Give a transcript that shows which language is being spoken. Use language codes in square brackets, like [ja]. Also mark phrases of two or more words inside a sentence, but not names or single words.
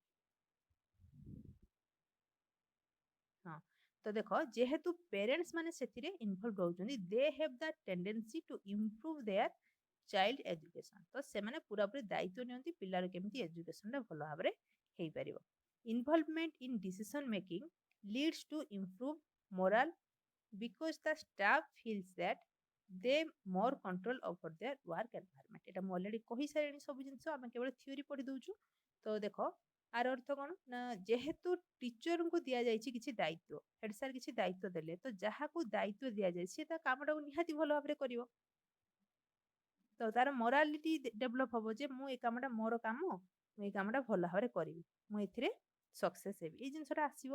[or] ହଁ ତ ଦେଖ ଯେହେତୁ ପେରେଣ୍ଟସ୍ ମାନେ ସେଥିରେ ଇନଭଲ୍ଭ ରହୁଛନ୍ତି [en] they have the tendency to improve their child education [or] ତ ସେମାନେ ପୁରାପୁରି ଦାୟିତ୍ୱ ନିଅନ୍ତି ପିଲାର କେମିତି ଏଜୁକେସନଟା ଭଲ ଭାବରେ ହେଇପାରିବ [en] involvement in decision making leads to improve moral because the staff feels that they more control over their work environment [or] এটা ମୁଁ ଅଲରେଡି କହି ସାରିଣି ସବୁ ଜିନିଷ ଆମେ କେବଳ ଥିଓରି ପଢି ଦଉଛୁ ତ ଦେଖ ଆର ଅର୍ଥ କ'ଣ ନା ଯେହେତୁ ଟିଚରଙ୍କୁ ଦିଆଯାଇଛି କିଛି ଦାୟିତ୍ୱ [en] head sir [or] କିଛି ଦାୟିତ୍ୱ ଦେଲେ ତ ଯାହାକୁ ଦାୟିତ୍ୱ ଦିଆଯାଏ ସିଏ ତା କାମଟାକୁ ନିହାତି ଭଲ ଭାବରେ କରିବ ତ ତାର [en] morality develop [or] ହବ ଯେ ମୁଁ ଏ କାମଟା ମୋର କାମ ମୁଁ ଏଇ କାମଟା ଭଲ ଭାବରେ କରିବି ମୁଁ ଏଥିରେ ସକ୍ସେସ୍ ହେବି ଏଇ ଜିନିଷଟା ଆସିବ